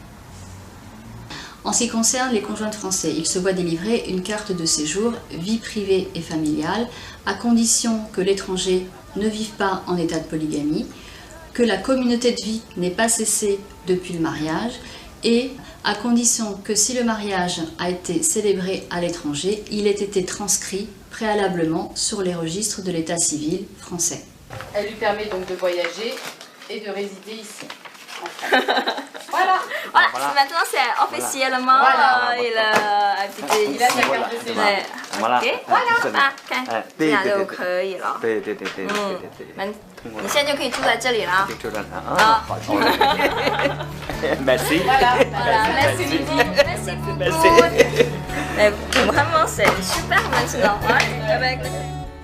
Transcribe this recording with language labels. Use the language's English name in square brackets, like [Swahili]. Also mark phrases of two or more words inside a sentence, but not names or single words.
[French] En ce qui concerne les conjoints de français, ils se voient délivrer une carte de séjour vie privée et familiale à condition que l'étranger ne vive pas en état de polygamie, que la communauté de vie n'ait pas cessé depuis le mariage et à condition que si le mariage a été célébré à l'étranger, il ait été transcrit préalablement sur les registres de l'état civil français. Elle lui permet donc de voyager et de résider ici. Voilà. Voilà, maintenant c'est officiellement il a habité Il a ici. sa carte de séjour. Ouais. [Chinese] 完了 OK，这里啊，看这样就对对对可以了。对对对对对嗯对对，那通过了你现在就可以住在这里了。就这样啊，好好的 ，merci， [French] Voilà. Voilà, merci beaucoup, merci beaucoup. Mais vraiment, c'est super maintenant. Ouais, avec